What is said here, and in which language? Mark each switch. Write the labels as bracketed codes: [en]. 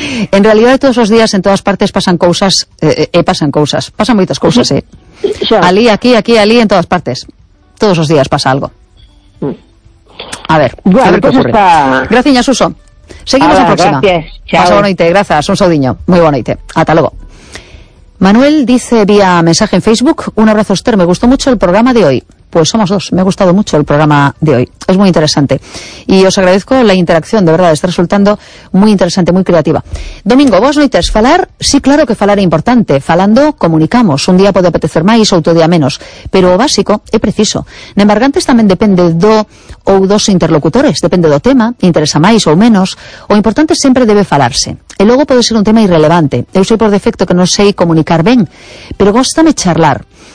[gl] En realidad todos os días en todas partes pasan cousas, pasan moitas cousas, Alí, aquí, alí, en todas partes. Todos os días pasa algo. A ver que ocurre. Graciña, Suso. Seguimos a próxima. Pasa boa noite, grazas, un saudiño. Moi boa noite. Ata logo. [es] Manuel dice vía mensaje en Facebook, un abrazo, Esther, me gustó mucho el programa de hoy. Pues somos dos, me ha gustado mucho el programa de hoy. Es muy interesante. Y os agradezco la interacción, de verdad, está resultando muy interesante, muy creativa. [gl] Domingo, vos noites, falar, sí, claro que falar é importante. Falando, comunicamos. Un día pode apetecer máis, outro día menos. Pero o básico é preciso. Nembargantes tamén depende do ou dos interlocutores. Depende do tema, interesa máis ou menos. O importante sempre debe falarse. E logo pode ser un tema irrelevante. Eu sei por defecto que non sei comunicar ben, pero góstame charlar.